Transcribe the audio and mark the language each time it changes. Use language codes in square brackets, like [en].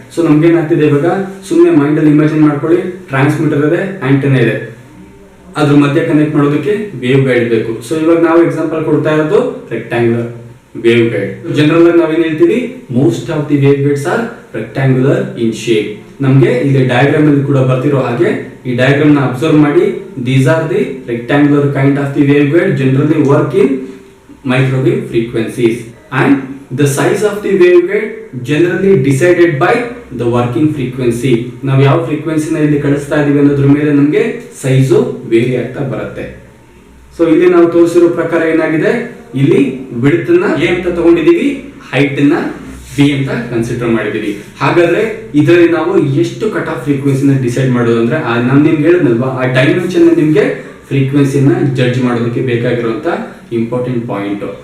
[kn] So ನಮ್ಗೆ ಏನಾಗ್ತಿದೆ ಇವಾಗ, ಸುಮ್ಮನೆ ಮೈಂಡ್ ಅಲ್ಲಿ ಇಮ್ಯಾಜಿನ್ ಮಾಡ್ಕೊಳ್ಳಿ, ಟ್ರಾನ್ಸ್ಮಿಟರ್ ಇದೆ, ಆಂಟೆನಾ ಇದೆ, ಅದ್ರ ಮಧ್ಯೆ ಕನೆಕ್ಟ್ ಮಾಡೋದಕ್ಕೆ ವೇವ್ ಗೈಡ್ ಬೇಕು. ಸೊ ಇವಾಗ ನಾವು ಎಕ್ಸಾಂಪಲ್ ಕೊಡ್ತಾ ಇರೋದು ರೆಕ್ಟ್ಯಾಂಗ್ಯುಲರ್ ವೇವ್ ಗೈಡ್. ಜನರಲ್ ಆಗಿ ನಾವೇನ್ ಹೇಳ್ತೀವಿ, [en] Most of the wave guides are rectangular in shape. [kn] ನಮ್ಗೆ ಇಲ್ಲಿ ಡಯಾಗ್ರಾಮ್ ಅಲ್ಲಿ ಕೂಡ ಬರ್ತಿರೋ ಹಾಗೆ ಈ ಡಯಾಗ್ರಾಮ್ ನ ಅಬ್ಸರ್ವ್ ಮಾಡಿ. [en] These are the rectangular kind of the wave guide generally work in microwave frequencies, and the size of the waveguide generally decided by the working frequency. [kn] ನಾವು ಯಾವ ಫ್ರೀಕ್ವೆನ್ಸಿನ ಇಲ್ಲಿ ಕಳಿಸ್ತಾ ಇದೀವಿ ಅನ್ನೋದ್ರ ಮೇಲೆ ನಮಗೆ ಸೈಜು ವೇರಿ ಆಗ್ತಾ ಬರುತ್ತೆ. ಸೊ ಇಲ್ಲಿ ನಾವು ತೋರಿಸಿರೋ ಪ್ರಕಾರ ಏನಾಗಿದೆ, ಇಲ್ಲಿ ವಿಡ್ತ್ ನ ಎ ಅಂತ ತಗೊಂಡಿದೀವಿ, ಹೈಟ್ ನ ಬಿ ಅಂತ ಕನ್ಸಿಡರ್ ಮಾಡಿದೀವಿ. ಹಾಗಾದ್ರೆ ಇದರಲ್ಲಿ ನಾವು ಎಷ್ಟು ಕಟ್ ಆಫ್ ಫ್ರೀಕ್ವೆನ್ಸಿನ ಡಿಸೈಡ್ ಮಾಡೋದು ಅಂದ್ರೆ, ನಾನು ನಿಮ್ಗೆ ಹೇಳಿದ್ನಲ್ವಾ, ಆ ಡೈಮೆನ್ಷನ್ ನಿಮ್ಗೆ ಫ್ರೀಕ್ವೆನ್ಸಿನ ಜಡ್ಜ್ ಮಾಡೋದಕ್ಕೆ ಬೇಕಾಗಿರುವಂತ ಇಂಪಾರ್ಟೆಂಟ್ ಪಾಯಿಂಟ್.